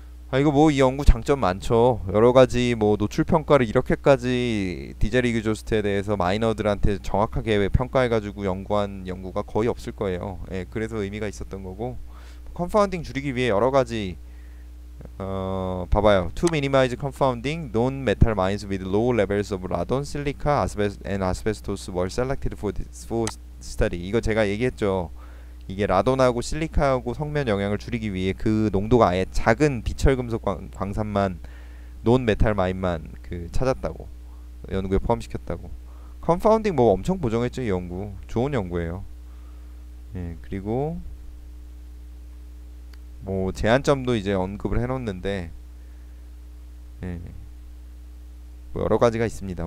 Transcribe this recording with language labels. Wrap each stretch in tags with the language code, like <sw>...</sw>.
<ko>아, 이거 뭐 이 연구 장점 많죠. 여러 가지 뭐 노출 평가를 이렇게까지 디젤 이그조스트에 대해서 마이너들한테 정확하게 평가해가지고 연구한 연구가 거의 없을 거예요. 예, 그래서 의미가 있었던 거고. 컨파운딩 줄이기 위해 여러 가지 봐봐요.</ko> <en>To minimize confounding, non-metal mines with low levels of radon, silica, and asbestos were selected for study.</en> <ko>이거 제가 얘기했죠. 이게 라돈하고 실리카하고 성면 영향을 줄이기 위해 그 농도가 아예 작은 비철금속 광산만 논메탈 마인만 그 찾았다고 연구에 포함시켰다고. 컨파운딩 뭐 엄청 보정했죠. 이 연구 좋은 연구예요. 예, 그리고 뭐 제한점도 이제 언급을 해놓는데 예, 뭐 여러 가지가 있습니다.</ko>